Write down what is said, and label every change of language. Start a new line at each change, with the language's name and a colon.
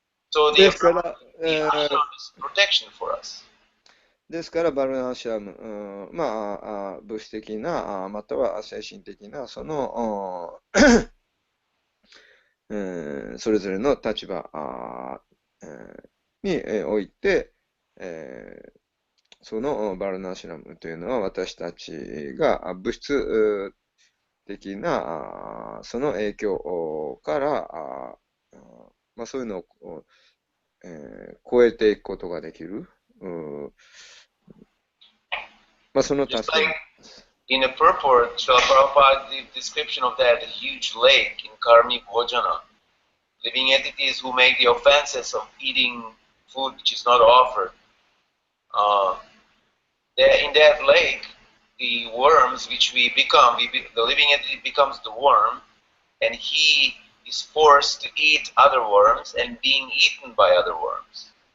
English: So the ashram is protection for us.
Japanese: ですから、バルナーシャム、物質的な、または精神的な、その、それぞれの立場において、そのバルナーシャムというのは私たちが物質的なその影響からそういうのを、超えていくことができる。その助け。
English: In a purport, Srila Prabhupada gave description of that huge lake in Karmi Bhojana, living entities who make the offenses of eating food which is not offered. In that lake, the worms which we become, the living entity becomes the worm, and he is forced to eat other worms and being eaten by other worms.